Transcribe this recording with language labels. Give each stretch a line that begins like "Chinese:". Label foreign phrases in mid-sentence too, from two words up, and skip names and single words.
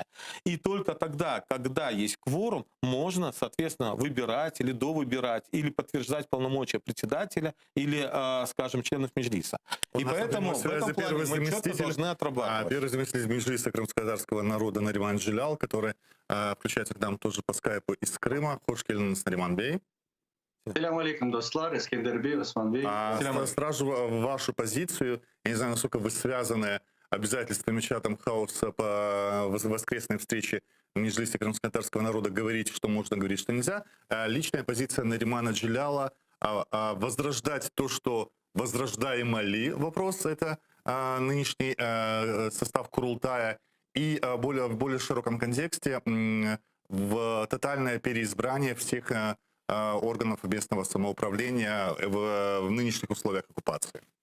Russian: И только тогда, когда есть кворум, можно, соответственно, выбирать или довыбирать, или подтверждать полномочия председателя, или, скажем, членов Меджлиса. И поэтому в этом плане мы четко должны отрабатывать. Первый заместитель Меджлиса крымско-татарского народа Нариман Джилял, который включается к нам тоже по скайпу из Крыма.
Crimean Tatar: Хош келдиңиз, Нариман Бей. Салям алейкум, достлар, Эскендер Бей, Осман Бей.
Russian: Сразу вашу позицию. Я не знаю, насколько вы связаны обязательствами чатом хаоса по воскресной встрече в Меджлисе крымско-татарского народа говорить, что можно говорить, что нельзя. Личная позиция Наримана Джиляла возрождать то, что возрождаемо ли вопрос, это нынешний состав Курултая, и в более широком контексте в тотальное переизбрание всех органов местного самоуправления в нынешних условиях оккупации.